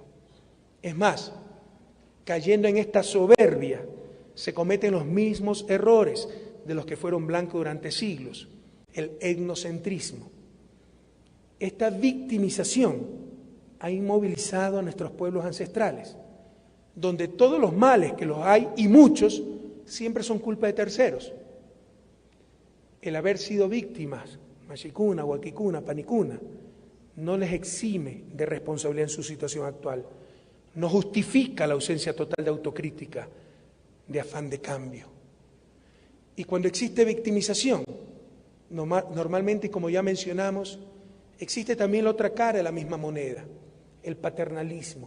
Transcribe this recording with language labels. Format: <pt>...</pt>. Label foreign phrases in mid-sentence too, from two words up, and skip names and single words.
<es>Es más, cayendo en esta soberbia, se cometen los mismos errores de los que fueron blancos durante siglos, el etnocentrismo. Esta victimización ha inmovilizado a nuestros pueblos ancestrales, donde todos los males, que los hay y muchos, siempre son culpa de terceros. El haber sido víctimas,</es> <qu>machicuna, huaquicuna, panicuna,</qu> <es>no les exime de responsabilidad en su situación actual, no justifica la ausencia total de autocrítica, de afán de cambio. Y cuando existe victimización, normalmente, como ya mencionamos, existe también la otra cara de la misma moneda, el paternalismo.</es>